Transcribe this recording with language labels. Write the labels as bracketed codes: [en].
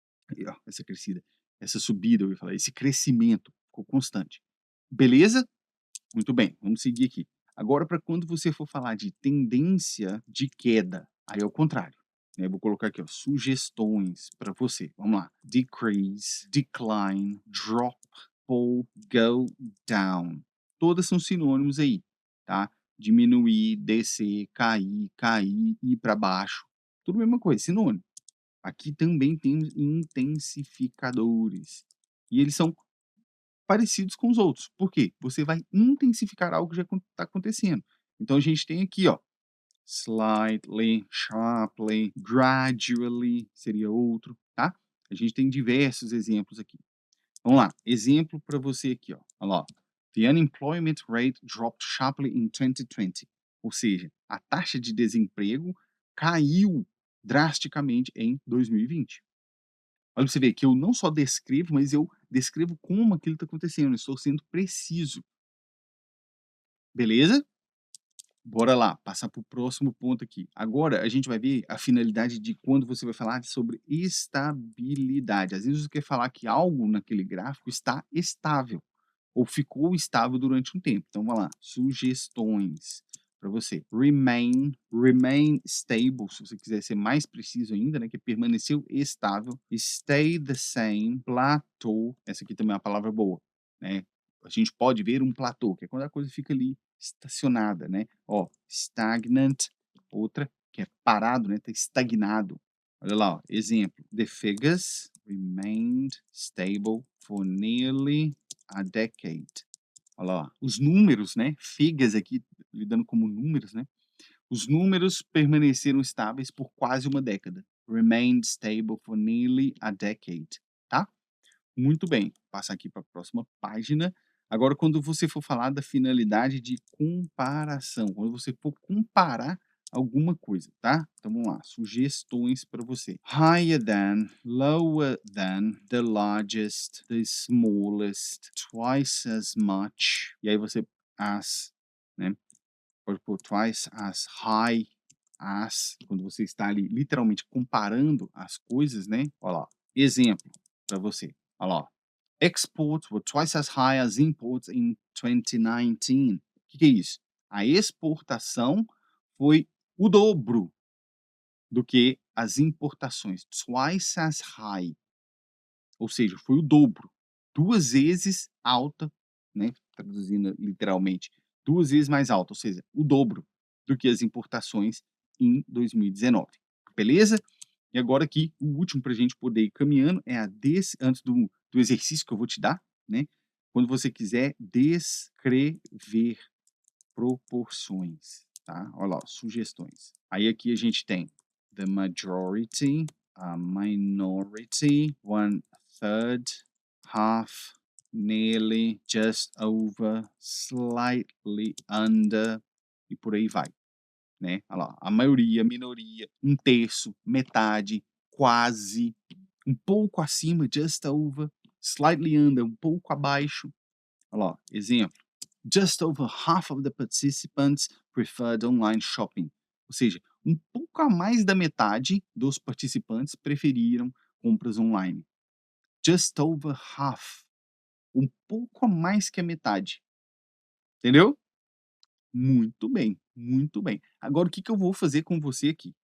[pt] Aí, ó, essa crescida, essa subida, eu ia falar, esse crescimento ficou constante. Beleza? Muito bem, vamos seguir aqui. Agora, para quando você for falar de tendência de queda, aí é o contrário. Né? Eu vou colocar aqui, ó, sugestões para você. Vamos lá. [en] Decrease, decline, drop, fall, go down. [pt] Todas são sinônimos aí, tá? Diminuir, descer, cair, cair, ir para baixo. Tudo a mesma coisa, sinônimo. Aqui também temos intensificadores. E eles são parecidos com os outros. Por quê? Você vai intensificar algo que já está acontecendo. Então a gente tem aqui, ó, [en] slightly, sharply, gradually, [pt] seria outro, tá? A gente tem diversos exemplos aqui. Vamos lá, exemplo para você aqui, ó. Olha lá, ó. [en] The unemployment rate dropped sharply in 2020. [pt] Ou seja, a taxa de desemprego caiu drasticamente em 2020. Olha pra você ver que eu não só descrevo, mas eu descrevo como aquilo está acontecendo, eu estou sendo preciso. Beleza? Bora lá, passar para o próximo ponto aqui. Agora a gente vai ver a finalidade de quando você vai falar sobre estabilidade. Às vezes você quer falar que algo naquele gráfico está estável ou ficou estável durante um tempo. Então vamos lá, sugestões para você. [en] Remain stable, [pt] se você quiser ser mais preciso ainda, né, que permaneceu estável. [en] Stay the same, [pt] plateau, essa aqui também é uma palavra boa, né? A gente pode ver um platô, que é quando a coisa fica ali estacionada, né? Ó, stagnant, outra que é parado, né? Tá estagnado. Olha lá, ó, exemplo. [en] The figures remained stable for nearly a decade. [pt] Olha lá, os números, né? Figures aqui, lidando como números, né? Os números permaneceram estáveis por quase uma década. [en] Remained stable for nearly a decade, [pt] tá? Muito bem, passar aqui para a próxima página. Agora, quando você for falar da finalidade de comparação, quando você for comparar alguma coisa, tá? Então vamos lá, sugestões para você. [en] Higher than, lower than, the largest, the smallest, twice as much. [pt] E aí você as, né? Pode pôr [en] twice as high as, [pt] quando você está ali literalmente comparando as coisas, né? Olha lá, exemplo para você. Olha lá, [en] exports were twice as high as imports in 2019. [pt] O que é isso? A exportação foi o dobro do que as importações. [en] Twice as high. [pt] Ou seja, foi o dobro. Duas vezes alta, né? Traduzindo literalmente, duas vezes mais alta, ou seja, o dobro do que as importações em 2019. Beleza? E agora aqui, o último para a gente poder ir caminhando é antes do exercício que eu vou te dar, né? Quando você quiser descrever proporções, tá? Olha lá, sugestões. Aí aqui a gente tem [en] the majority, a minority, one third, half, nearly, just over, slightly under [pt] e por aí vai, né? Olha lá, a maioria, minoria, um terço, metade, quase, um pouco acima, [en] just over, slightly under, [pt] um pouco abaixo. Olha lá, exemplo. [en] Just over half of the participants preferred online shopping. [pt] Ou seja, um pouco a mais da metade dos participantes preferiram compras online. [en] Just over half. [pt] Um pouco a mais que a metade. Entendeu? Muito bem, muito bem. Agora o que que eu vou fazer com você aqui?